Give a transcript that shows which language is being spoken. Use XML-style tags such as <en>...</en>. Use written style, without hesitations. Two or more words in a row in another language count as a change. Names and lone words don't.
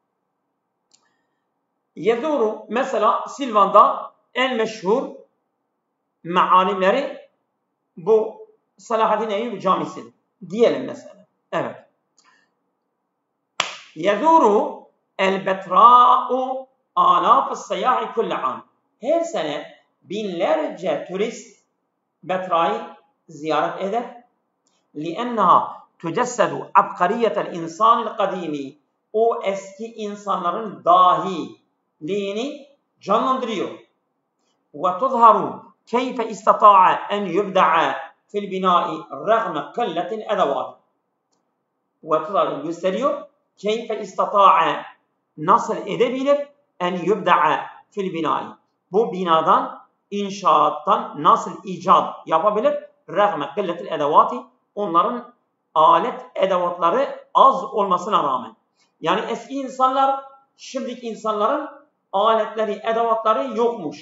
<tr>Yezuru, mesela Silvan'da en meşhur mealimleri bu Selahaddin Eyyubi Camisi diyelim mesela. Evet.</tr> <ar>يزور البتراء آلاف السياح كل عام.</ar> <tr>Her sene binlerce turist Betra'yı ziyaret eder.</tr> <ar>لِأَنَّهَا تُجَسَّدُ عَبْقَرِيَّةَ الْاِنْسَانِ الْقَد۪يمِ.</ar> <tr>O eski insanların dahiliğini canlandırıyor.</tr> <ar>وَتُظْهَرُ كَيْفَ اِسْتَطَاعَ اَنْ يُبْدَعَ فِي الْبِنَاءِ رَغْمَ قَلَّةِ الْاَدَوَاتِ. وَتُظْهَرُ gösteriyor. كَيْفَ اِسْتَطَاعَ</ar> <tr>nasıl edebilir</tr> <ar>أن يبدع في البناء.</ar> <tr>Bu binadan, inşaattan nasıl icat yapabilir? Rağmen</tr> <ar>قلة الأدوات,</ar> <tr>onların alet edevatları az olmasına rağmen. Yani eski insanlar, şimdiki insanların aletleri, edevatları yokmuş.</tr>